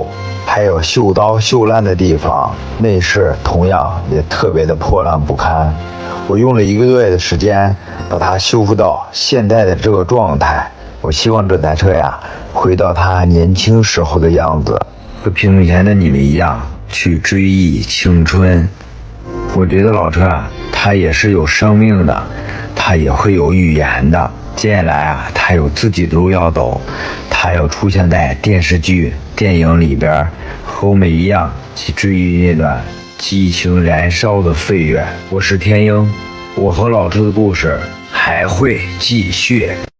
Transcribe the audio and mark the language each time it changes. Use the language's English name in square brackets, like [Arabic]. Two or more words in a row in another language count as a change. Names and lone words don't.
[Chinese] 還有鏽刀鏽爛的地方，內飾同樣也特別的破爛不堪。我用了1個月的時間把它修復到現在的這個狀態。我希望這台車呀回到它年輕時候的樣子，和屏幕前的你們一樣去追憶青春。我覺得老車啊，它也是有生命的，它也會有語言的。接下來啊，它有自己的路要走，它要出現在電視劇、電影裡邊，和我們一樣去追憶那段激情燃燒的歲月。我是天鷹，我和老車的故事還會繼續。